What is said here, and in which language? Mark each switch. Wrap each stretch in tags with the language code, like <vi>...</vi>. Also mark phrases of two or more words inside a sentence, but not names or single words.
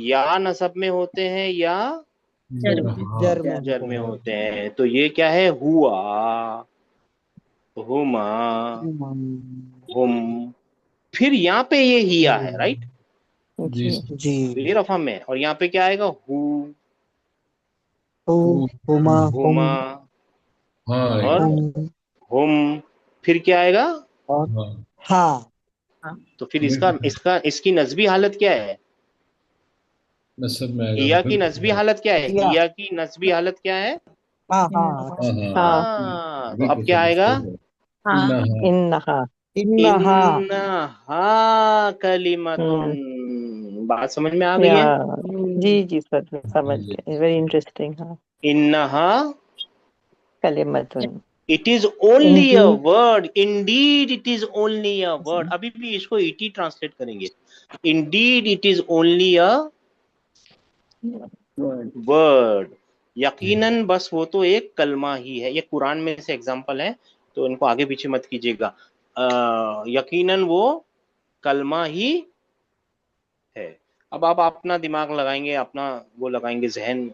<hi>या नसब में होते हैं या हाँ जर में जर होते में हैं। होते हैं। तो ये क्या है?</hi> <ar>هو، هما، هم.</ar> <hi>फिर यहाँ पे ये हिया है, राइट? जी जी। सर। तो जी। ये रफा में है, और यहाँ पे क्या आएगा? हु, हु हु-</hi> <ar>هما هم</ar> <hi>हुमा, हाँ और आएगा। हुम हुम। फिर क्या आएगा? और हाँ हा। तो फिर इसका ये इसका इसकी नस्बी हालत क्या है? नसब में आएगा हिया की फिर। नस्बी हालत क्या है? हिया। हिया की नस्बी हालत क्या है? हा हा। हाँ हाँ हाँ। हाँ, तो अब बिल्कुल क्या सही आएगा? सही है। हाँ। इन्ना हाँ। इन्नहा। इन्नहा।</hi> <ar>إنها كلمة.</ar> <hi>बात समझ में आ गई या है? जी जी सर समझ जी जी। गए।</hi> <en>very interesting.</en> <hi>हाँ। इन्नहा, कलिमतुन।</hi> <en>It is only a इंडीड। word, indeed it is only a word.</en> <hi>अभी भी इसको इटी ट्रांसलेट करेंगे।</hi> <en>Indeed it is only a वर्ड। वर्ड।</en> <hi>यकीनन बस वो तो एक कलमा ही है। ये कुरान में से एग्जांपल है, तो इनको आगे पीछे मत कीजिएगा। यकीनन वो कलमा ही है। अब आप अपना दिमाग लगाएंगे, अपना वो लगाएंगे जहन।</hi>